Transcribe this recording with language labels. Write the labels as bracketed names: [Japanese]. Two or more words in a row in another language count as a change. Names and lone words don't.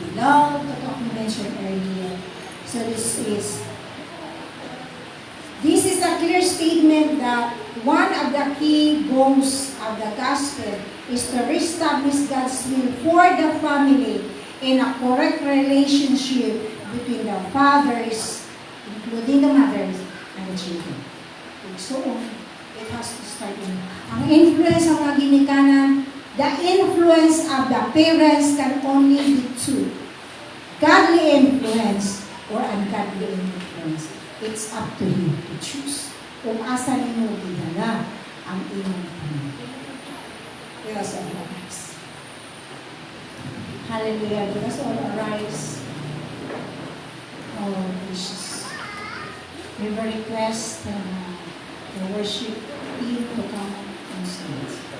[English] Love, what we mentioned earlier. So this is a clear statement that one of the key goals of the gospel is to reestablish God's will for the family in a correct relationship between the fathers, including the mothers, and the children. And so on, it has to start in. [Hiligaynon] Ang influence ng mga ginikanan, [English] the influence of the parents can only be two. Godly influence or ungodly influence. It's up to you to choose. [Cebuano] Kung asa ninyo dinala ang inyong pamilya. [English] Let us all arise. Hallelujah. Let us all arise. Oh, gracious. We will request the worship team to come on stage.